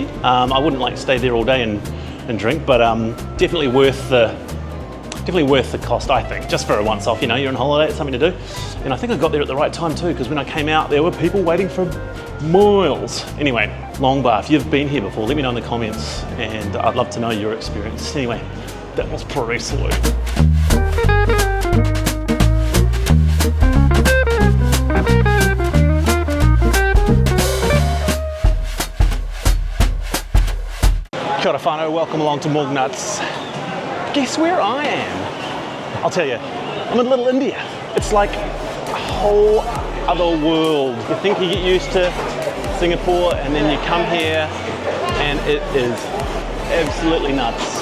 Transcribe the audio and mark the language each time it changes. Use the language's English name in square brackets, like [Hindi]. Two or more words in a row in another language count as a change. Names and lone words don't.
[English] I wouldn't like stay there all day and drink, but definitely worth the cost, I think, just for a once off. You know, you're on holiday, it's something to do. And I think I got there at the right time too, because when I came out, there were people waiting for miles. Anyway, Long Bar, if you've been here before, let me know in the comments, and I'd love to know your experience. Anyway, that was pretty sweet. [Māori] Kia ora whanau, [English] welcome along to Morg Nuts. Guess where I am? I'll tell you, I'm in Little India. It's like a whole other world. You think you get used to Singapore and then you come here and it is absolutely nuts.